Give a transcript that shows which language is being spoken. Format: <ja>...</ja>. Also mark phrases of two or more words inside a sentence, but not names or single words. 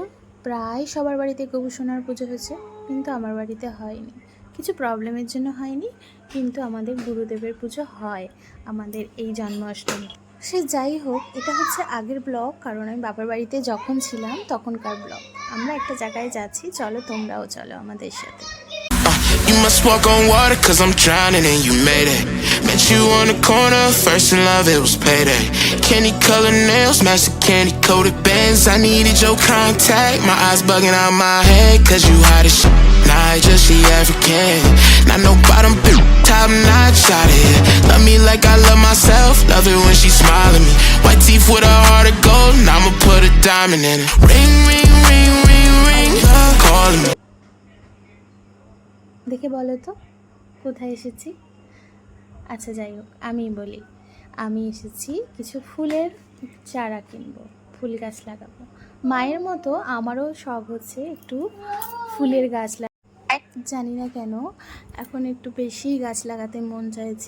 <bn>প্রায় সবার বাড়িতে গোপুসোনার পুজো হয়েছে, কিন্তু আমার বাড়িতে হয়নি। কিছু প্রবলেমের জন্য হয়নি, কিন্তু আমাদের গুরুদেবের পুজো হয় আমাদের এই জন্মাষ্টমী। সে যাই হোক, এটা হচ্ছে আগের ব্লগ, কারণ আমি বাবার বাড়িতে যখন ছিলাম তখনকার ব্লগ। আমরা একটা জায়গায় যাচ্ছি, চলো তোমরাও চলো আমাদের সাথে।</bn> <en>You must walk on water cause I'm drowning and you made it. Met you on the corner, first in love it was payday. Candy colored nails, match the candy coated bands. I needed your contact, my eyes bugging out my head cause you hot as shit. Nah, I just she African. Not no bottom bitch, top notch out of here. Love me like I love myself, love it when she smile at me. White teeth with a heart of gold, and I'ma put a diamond in it. Ring, ring, ring, ring, ring, calling me.</en> <bn>দেখে বলো তো কোথায় এসেছি? আচ্ছা যাই হোক, আমিই বলি। আমি এসেছি কিছু ফুলের চারা কিনবো, ফুল গাছ লাগাবো। মায়ের মতো আমারও শখ হচ্ছে একটু ফুলের গাছ জানি না কেন এখন একটু বেশি গাছ লাগাতে মন চাইছে।</bn>